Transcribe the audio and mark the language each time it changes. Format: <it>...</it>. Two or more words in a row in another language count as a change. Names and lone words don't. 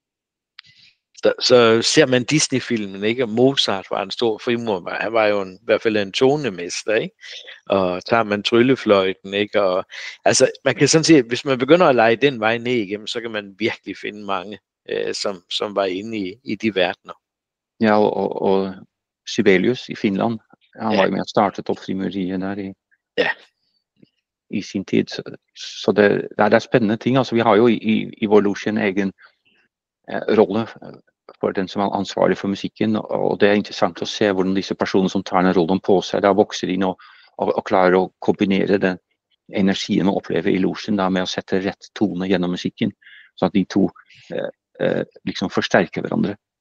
<da>Så ser man Disney-filmen, ikke? Og Mozart var en stor frimur, han var jo i hvert fald en tonemester, ikke? Og tager man tryllefløjten, ikke? Og, altså, man kan sådan se, hvis man begynder at lege den vej ned igennem, så kan man virkelig finde mange, som var inde i de verdener.</da> <no>Ja, og Sibelius i Finland, han var jo med og startet opp frimuriet der i sin tid. Så det er spennende ting. Altså, vi har jo i vår losje en egen rolle for den som er ansvarlig for musikken, og det er interessant å se hvordan disse personene som tar den rollen på seg, da vokser inn og klarer å kombinere den energien man opplever i losjen da, med å sette rett tone gjennom musikken, så at de to liksom forsterker hverandre.</no>